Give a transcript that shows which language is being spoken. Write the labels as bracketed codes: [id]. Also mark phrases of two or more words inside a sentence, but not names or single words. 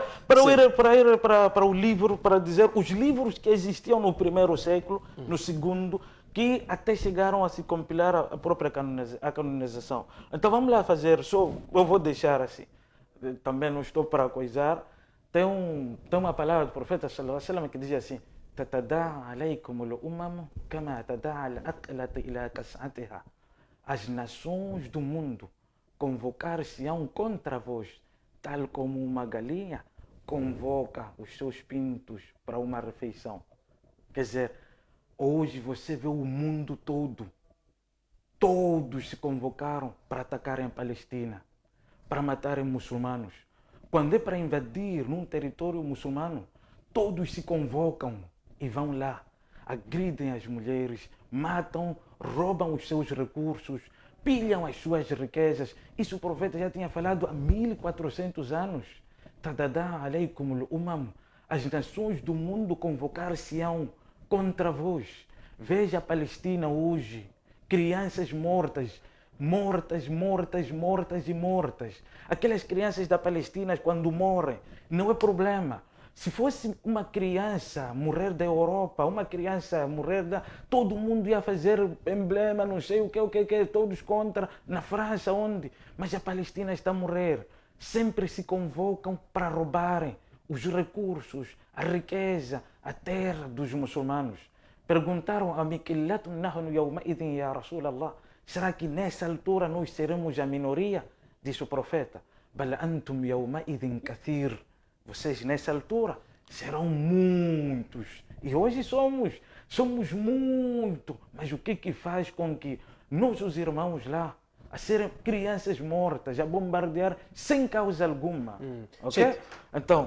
[pt] Para ir para o livro, para dizer os livros que existiam no primeiro século, no segundo, que até chegaram a se compilar a própria canonização. Então vamos lá fazer, eu vou deixar assim. Também não estou para coisar. Tem uma palavra do profeta [ar] صلى الله عليه وسلم [pt] que diz assim: [ar] "تتداعى عليكم الأمم كما تداعى الأكلة إلى قصعتها." [pt] As nações do mundo convocar-se-ão contra vós, tal como uma galinha convoca os seus pintos para uma refeição. Quer dizer, hoje você vê o mundo todo, todos se convocaram para atacarem a Palestina, para matarem muçulmanos. Quando é para invadir num território muçulmano, todos se convocam e vão lá, agridem as mulheres, matam, roubam os seus recursos, pilham as suas riquezas. Isso o profeta já tinha falado há 1400 anos. [ar] تداعى عليكم الأمم. [pt] As nações do mundo convocar-se-ão contra vós. Veja a Palestina hoje. Crianças mortas. Aquelas crianças da Palestina, quando morrem, não é problema. Se fosse uma criança morrer da Europa, uma criança morrer todo mundo ia fazer emblema, não sei o que, todos contra, na França, onde? Mas a Palestina está a morrer. Sempre se convocam para roubarem os recursos, a riqueza, a terra dos muçulmanos. Perguntaram a [ar] من قلة نحن يومئذ يا رسول الله. [pt] Será que nessa altura nós seremos a minoria? Disse o profeta. [ar] بل أنتم يومئذ كثير. [pt] Vocês nessa altura serão muitos. E hoje somos muito. Mas o que faz com que nossos irmãos lá, a serem crianças mortas, a bombardear sem causa alguma? Ok? Então,